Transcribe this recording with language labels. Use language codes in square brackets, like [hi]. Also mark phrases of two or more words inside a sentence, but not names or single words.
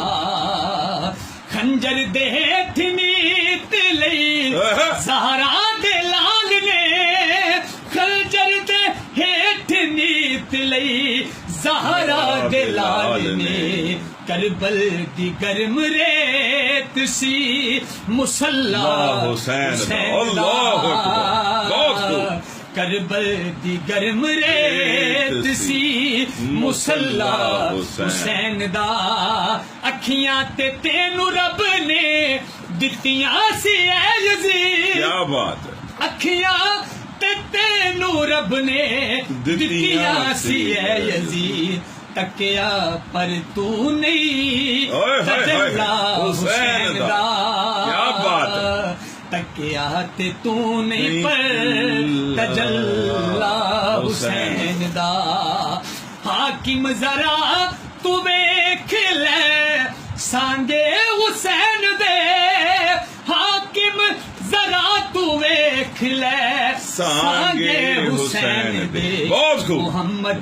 [pa] خنجر دے نیت لئی زہرا دے لال نے، خنجر دے نیت لئی زہرا دے لال نے، کربل دی گرم ریت سی مسلح حسین دا، کربل دی گرم ریت سی مسلح حسین دا، اکھیاں تے تینوں رب نے دتیاں سی اے یزید، [ur] کیا بات ہے، [pa] اکھیاں تے تینوں رب نے دتیاں سی اے یزید، تکیا پر تو نہیں تجلا حسین دا، [ur] کیا بات ہے، [pa] تکیا تے تو نہیں پر تجلا حسین دا، حاکم ذرا تو ویکھ لے سانگے حسین دے، حاکم ذرا تو ویکھ لے سانگے حسین دے، محمد